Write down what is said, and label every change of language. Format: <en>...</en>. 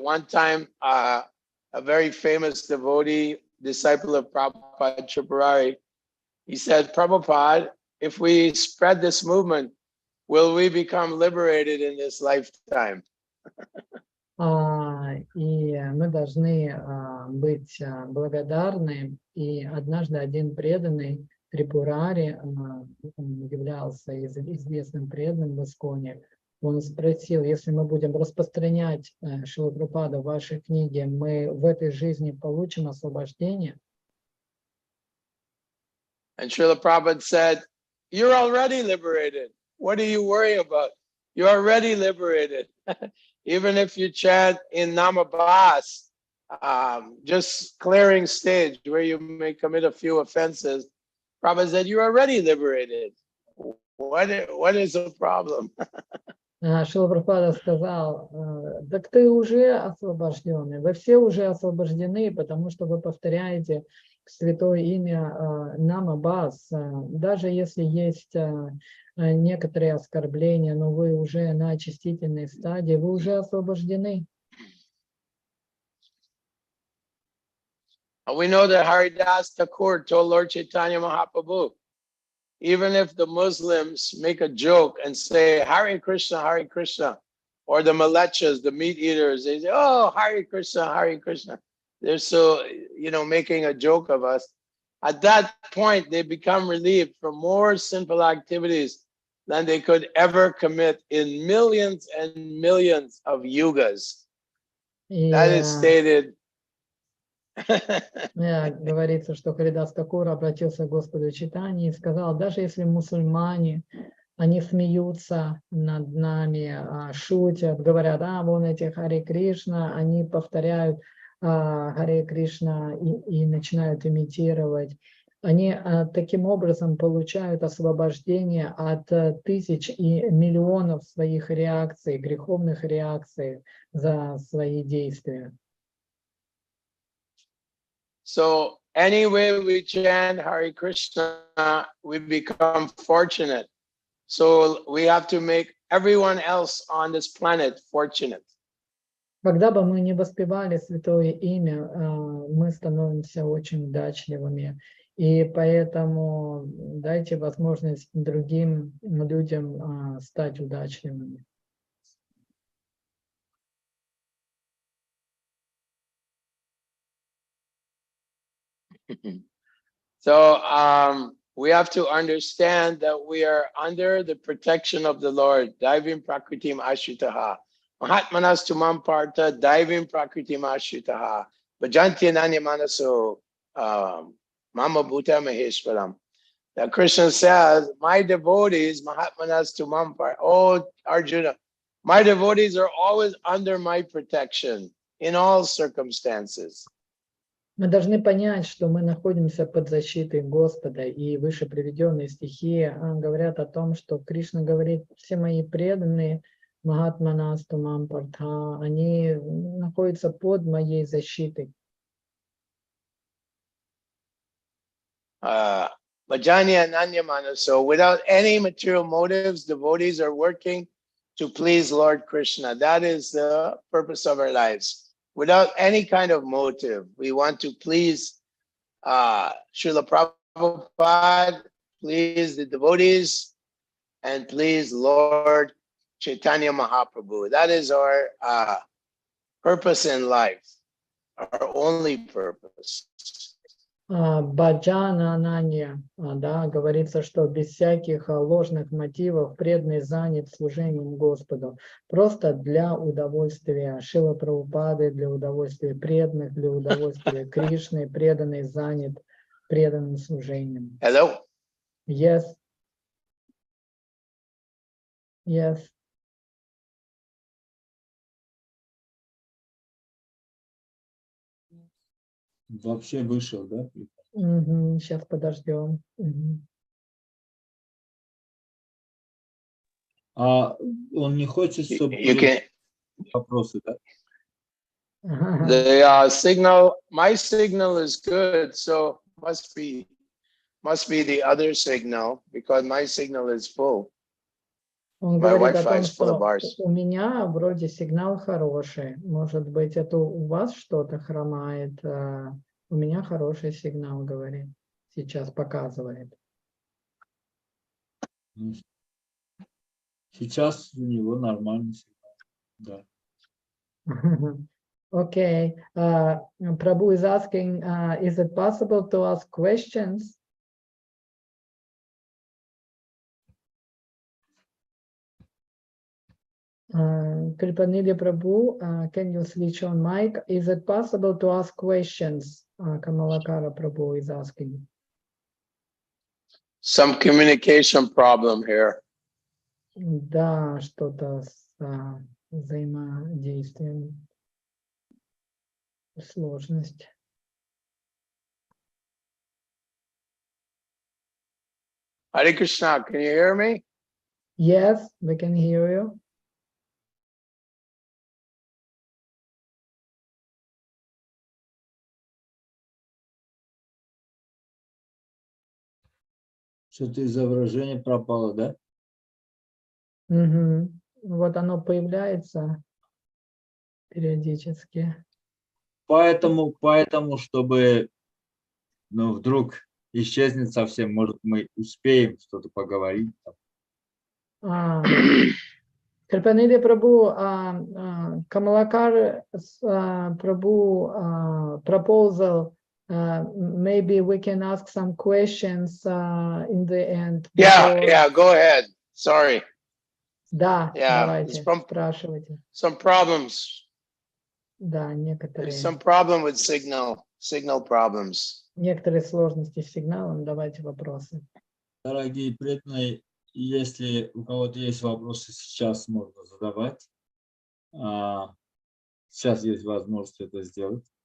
<en>One time, a very famous devotee, disciple of Prabhupada Tripurari, he said, Prabhupada, if we spread this movement, will we become liberated in this lifetime?</en> <ru>И мы должны быть благодарны. И однажды один преданный Трипурари, он являлся известным преданным в Исконе, он спросил, если мы будем распространять Шрила Прабхупаду ваши книги, мы в этой жизни получим освобождение?</ru> <en>And Srila Prabhupada said, you're already liberated. What do you worry about? You're already liberated. Even if you chant in Namabhas, just clearing stage where you may commit a few offenses, Prabhupada said, you're already liberated. What is the problem?</en> <ru>Шрила Прабхупада сказал, так ты уже освобожденный, вы все уже освобождены, потому что вы повторяете святое имя Намабас, даже если есть некоторые оскорбления, но вы уже на очистительной стадии, вы уже освобождены.</ru> <en>We know that Haridas Thakur told Lord Chaitanya Mahaprabhu, even if the Muslims make a joke and say Hare Krishna, or the Malechas, the meat eaters, they say, oh, Hare Krishna. They're so, making a joke of us. At that point, they become relieved from more sinful activities than they could ever commit in millions and millions of yugas. That is stated.</en> <ru>Говорится, что Харидас Такур обратился к Господу Чайтанье и сказал, даже если мусульмане, они смеются над нами, шутят, говорят, вон эти Харе Кришна, они повторяют Харе Кришна и начинают имитировать. Они таким образом получают освобождение от тысяч и миллионов своих реакций, греховных реакций за свои действия.</ru> <en>So any way we chant Hare Krishna, we become fortunate. So we have to make everyone else on this planet fortunate.</en> <ru>Когда бы мы не воспевали святое имя, мы становимся очень удачливыми. И поэтому дайте возможность другим людям стать удачливыми.</ru> <en>So we have to understand that we are under the protection of the Lord.</en> <sa>Daivim prakritim ashritaha. Mahatmanas tumam parta daivim prakritim ashritaha. Bhajanti ananya manaso mama bhuta maheshwaram.</sa> <en>Now Krishna says, my devotees,</en> <sa>Mahatmanas tumam parta.</sa> <en>Oh Arjuna, my devotees are always under my protection in all circumstances.</en> <ru>Мы должны понять, что мы находимся под защитой Господа, и выше приведенные стихи говорят о том, что Кришна говорит, все мои преданные,</ru> <sa>Махатманас Тумам Партха,</sa> <ru>они находятся под моей защитой.</ru> <sa>Bhajani Ananyamana.</sa> <en>So without any material motives, devotees are working to please Lord Krishna. That is the purpose of our lives. Without any kind of motive, we want to please Srila Prabhupada, please the devotees, and please Lord Chaitanya Mahaprabhu. That is our purpose in life, our only purpose.</en> <sa>Баджана Ананья,</sa> <ru>говорится, что без всяких ложных мотивов преданный занят служением Господу. Просто для удовольствия Шрила Прабхупады, для удовольствия преданных, для удовольствия Кришны, преданный занят преданным служением.</ru> <en>Hello? Yes. Yes.</en> <ru>Вообще вышел, да? Сейчас подождем. А он не хочет, чтобы вопросы, да?</ru> <en>The signal, my signal is good, so must be the other signal, because my signal is full.</en> <ru>Он</ru> <en>My</en> <ru>говорит о</ru> <en>Wi-Fi</en> <ru>том,</ru> <en>is full of</en> <ru>что у меня вроде сигнал хороший. Может быть, это у вас что-то хромает. У меня хороший сигнал, говорит. Сейчас показывает. Сейчас у него нормальный сигнал. Да.</ru> <en>Okay. Prabhu is asking, is it possible to ask questions? Kripanidhya Prabhu, can you switch on mic? Is it possible to ask questions? Kamalakara Prabhu is asking. Some communication problem here.</en> <ru>Да, что-то с взаимодействием. Сложность.</ru> <en>Hare Krishna, can you hear me? Yes, we can hear you.</en> <ru>Что-то изображение пропало, да? Вот оно появляется периодически. Поэтому, чтобы, вдруг исчезнет совсем. Может, мы успеем что-то поговорить.</ru> <en>Крипаниди Прабhu, Kamalakar Prabhu proposal, maybe we can ask some questions in the end. Yeah, go ahead. Sorry.</en> <ru>Да,</ru> <en>Yeah,</en> <ru>давайте, спрашивайте.</ru> <en>Some problems.</en> <ru>Да, некоторые.</ru> <en>There's some problem with signal problems.</en> <ru>Некоторые сложности с сигналом. Давайте вопросы. Дорогие преданные, если у кого-то есть вопросы, сейчас можно задавать. Сейчас есть возможность это сделать.</ru>